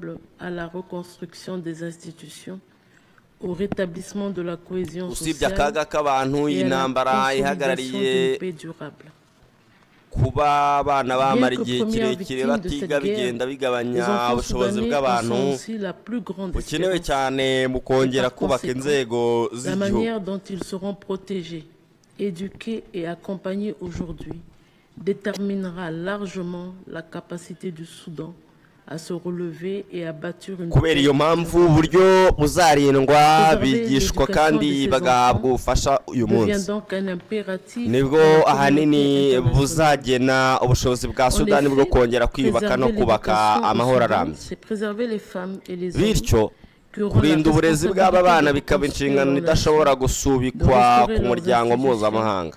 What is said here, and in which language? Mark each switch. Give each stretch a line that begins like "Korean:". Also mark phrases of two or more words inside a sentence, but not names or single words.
Kinyarwanda: Usibye akaga k'abantu, iyi ntambara ihagarariye kuba abana bamara igihe kirekire batiga bigenda bigabanya ubushobozi bw'abantu bukenewe cyane mu kongera kubaka inzego z'igihugu.
French: Éduqués et accompagnés aujourd'hui déterminera largement la capacité du Soudan à se relever et à bâtir une.
Kinyarwanda: Kubera iyo mpamvu uburyo buzarindwa bigishwa kandi bagahabwa ubufasha uyu munsi, nibwo ahanini buzagena ubushobozi bwa Sudani bwo kongera kwiyubaka no kubaka amahoro arambye. Bityo kurinda uburezi bw'aba bana bikaba inshingano idashobora gusubikwa ku muryango mpuzamahanga.